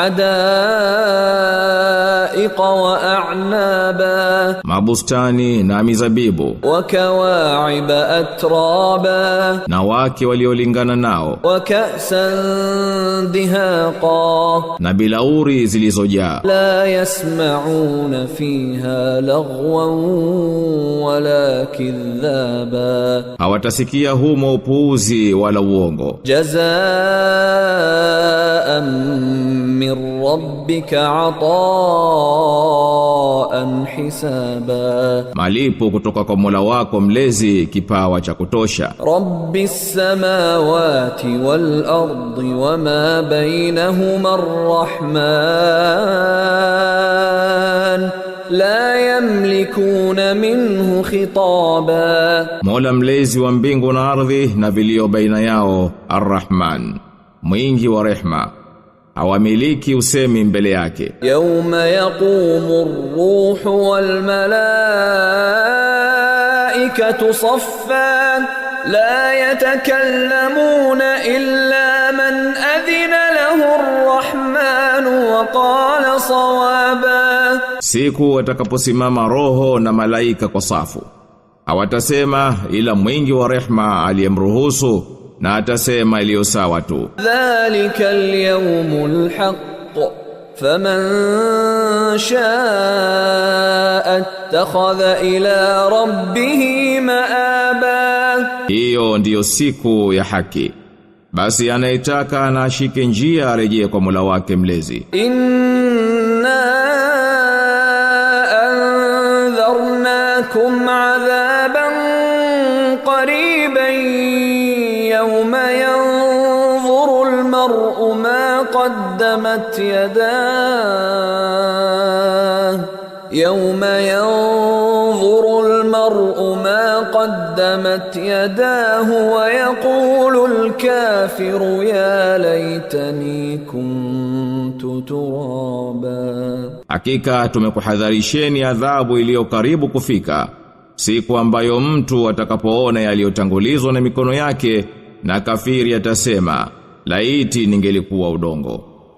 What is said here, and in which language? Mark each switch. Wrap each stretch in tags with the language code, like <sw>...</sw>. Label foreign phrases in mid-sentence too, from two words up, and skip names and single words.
<ar>حدائق وأعنابا.</ar> <sw>Mabustani na mizabibu.</sw> <ar>وكواعب أترابا.</ar> <sw>Na wake waliolingana nao.</sw> <ar>وكأسا دهاقا.</ar> <sw>Na bilauri zilizojaa.</sw> <ar>لا يسمعون فيها لغوا. لغوا ولا كذابا</ar> <sw>hawatasikia humo upuuzi wala uongo.</sw> <ar>جزاء من ربك عطاء حسابا</ar> <sw>malipo kutoka kwa Mola wako mlezi kipawa cha kutosha.</sw> <ar>رب السماوات والأرض وما بينهما الرحمن لا يملكون منه خطابا</ar> <sw>Mola mlezi wa mbingu na ardhi na vilio baina yao, Ar-Rahman, mwingi wa rehma, hawamiliki usemi mbele yake.</sw> <ar>يوم يقوم الروح والملائكة صفا لا يتكلمون إلا من أذن له الرحمن وقال صوابا</ar> <sw>Siku watakaposimama roho na malaika kwa safu, hawatasema ila mwingi wa rehma aliyemruhusu, na atasema iliyo sawa tu.</sw> <ar>ذلك اليوم الحق فمن شاء اتخذ إلى ربه مآبا</ar> <sw>Hiyo ndiyo siku ya haki. Basi anayetaka na ashike njia arejee kwa Mola wake mlezi.</sw> <ar>إنا أنذرناكم عذابا قريبا يوم ينظر المرء ما قدمت يداه يوم ينظر المرء ما قدمت يداه ويقول الكافر يا ليتني كنت ترابا</ar> <sw>Hakika tumekuhadharisheni adhabu iliyo karibu kufika, siku ambayo mtu atakapoona yaliyotangulizwa na mikono yake, na kafiri atasema, laiti ningelikuwa udongo.</sw>